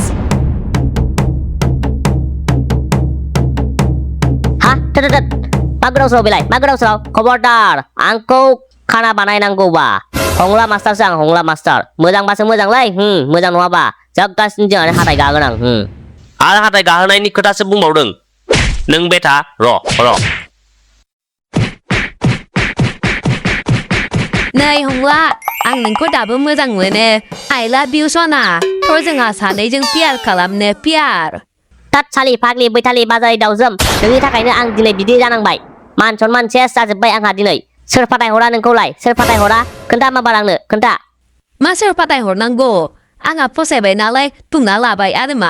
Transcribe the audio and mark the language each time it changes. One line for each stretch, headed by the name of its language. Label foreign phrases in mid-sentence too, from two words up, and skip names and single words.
Bodo: हा मा गोदाव सोराव बेलाय मा गोदाव सोराव खबरदार आंखौ खाना बानायनांगौबा हंला मास्टारसो आं हंला मास्टार मोजांबासो मोजांलै मोजां नङाबा जग्गासिनो जोंहानो हाथाय गागोन आं आरो हाथाय गाहोनायनि खोथासो बुंबावदों नों बेथा र' नै हंला आं नोंखौ दाबो मोजां मोनो
English: I love you
Bodo: सना थ' जोंहा सानैजों पियार खालामनो पियार तात सालि फाग्लि बैथालि बाजारि दावजोम नोंनि थाखायनो आं दिनै बिदि जानांबाय मान सनमान सेस जाजोब्बाय आंहा दिनै सोर फाथायहरा नोंखौलाय सोर फाथायहरा खोन्था माबार आंनो खोन्था मा सोर फाथायहरनांगौ आंहा फसायबाय नालाय बुंना लाबाय आरो मा